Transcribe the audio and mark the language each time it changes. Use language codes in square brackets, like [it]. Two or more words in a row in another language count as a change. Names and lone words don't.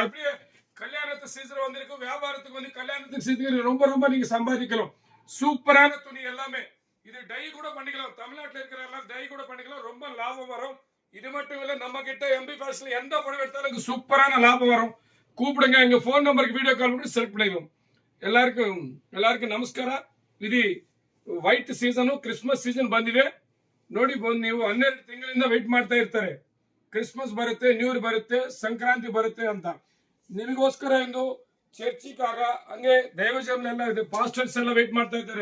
[ta] அப்படியே கல்யாணத்து சீசன் வந்திருக்கு, வியாபாரத்துக்கு வந்து கல்யாணத்துக்கு சீசன் ரொம்ப ரொம்ப நீங்க சம்பாதிக்கலாம். சூப்பரான துணி எல்லாமே. இது டை கூட பண்ணிக்கலாம். தமிழ்நாட்டில் இருக்கிற எல்லாம் டை கூட பண்ணிக்கலாம். ரொம்ப லாபம் வரும். இது மட்டும் இல்ல, நம்ம கிட்ட எம்பி ஃபேஷன்ல எந்த புடவை எடுத்தாலும் சூப்பரான லாபம் வரும். கூப்பிடுங்க, எங்க போன் நம்பருக்கு வீடியோ [en] ಕಾಲ್ ಮಾಡಿ ಸೆಲೆಕ್ಟ್ [ta] பண்ணிடுவோம். [kn] ಎಲ್ಲರಿಗೂ ನಮಸ್ಕಾರ. ಇದು ವೈಟ್ ಸೀಸನ್, ಕ್ರಿಸ್ಮಸ್ ಸೀಸನ್ ಬಂದಿದೆ ನೋಡಿ. ನೀವು 12 ತಿಂಗಳಿಂದ ವೆಯ್ಟ್ ಮಾಡ್ತಾ ಇರ್ತಾರೆ. ಕ್ರಿಸ್ಮಸ್ ಬರುತ್ತೆ, [en] new year [kn] ಬರುತ್ತೆ, ಸಂಕ್ರಾಂತಿ ಬರುತ್ತೆ ಅಂತ. ನಿಮಗೋಸ್ಕರ ಎಂದು ಚರ್ಚಿಗಾಗ ಹಂಗೆ ದೈವಜನೆಲ್ಲ ಇದೆ, ಪಾಸ್ಟರ್ಸ್ ಎಲ್ಲ ವೆಯ್ಟ್ ಮಾಡ್ತಾ ಇದ್ದಾರೆ.